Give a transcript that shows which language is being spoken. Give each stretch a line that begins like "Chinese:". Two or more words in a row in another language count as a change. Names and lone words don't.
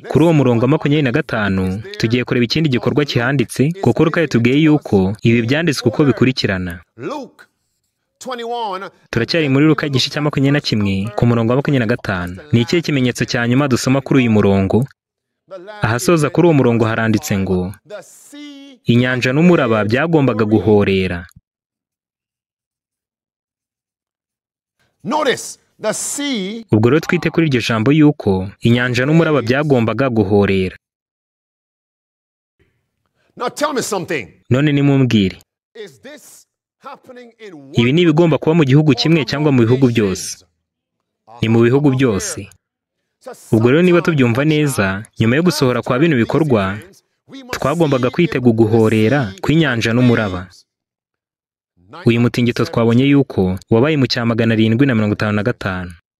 Kinyarwanda: Kuri uwo murongo wa 25 tugiye kureba ikindi gikorwa kihanditse, kuko Luka yatubwiye yuko ibi byanditswe uko bikurikirana. Turacyari muri Luka igice cya 21 ku murongo wa 25. Ni ikihe kimenyetso cya nyuma dusoma kuri uyu murongo? Ahasoza kuri uwo murongo haranditse ngo inyanja n'umuraba byagombaga guhorera.
English: Notice the sea.
Kinyarwanda: Ubwo rero twite kuri iryo jambo yuko inyanja n'umuraba byagombaga guhorera.
English: Now tell me something.
Kinyarwanda: None nimumbwire,
English: Is this happening in one
Kinyarwanda: ibi ni ibigomba kuba mu gihugu kimwe cyangwa mu bihugu byose? Ni mu bihugu byose. Ubwo rero niba tubyumva neza, nyuma yo gusohora kwa bino bikorwa, twagombaga kwitega guhorera kw'inyanja n'umuraba. Uyu mutingito twabonye yuko wabaye mu cya 755.